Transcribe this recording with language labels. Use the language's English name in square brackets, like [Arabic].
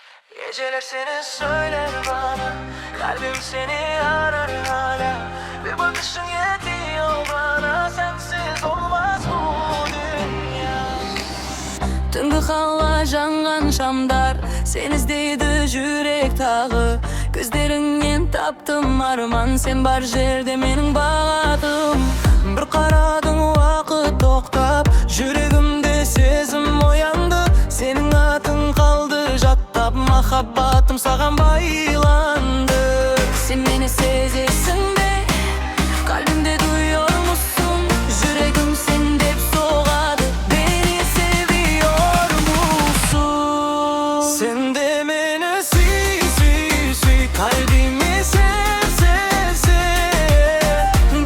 [Turkish] Geceler seni söyler bana, kalbim seni arar hala. Bir bakışın yetiyor bana, sensiz olmaz bu dünya. [Kazakh] Түнгі қала жанған шамдар, сен іздейді жүрек тағы. Көздеріңнен таптым арман, сен бар жерде менің бағытым. Бір қарадың уақыт тоқтап, жүрегімде сезім оянды. Сенің атың қалды жаттап, махаббатым саған байланды. [Turkish] Sen beni [Kazakh] сезесің бе, [Turkish] kalbimde duyuyor musun? Yüreğim sende hep soğadı, beni seviyor musun? Sen de beni süy süy süy, kalbimi sev sev sev.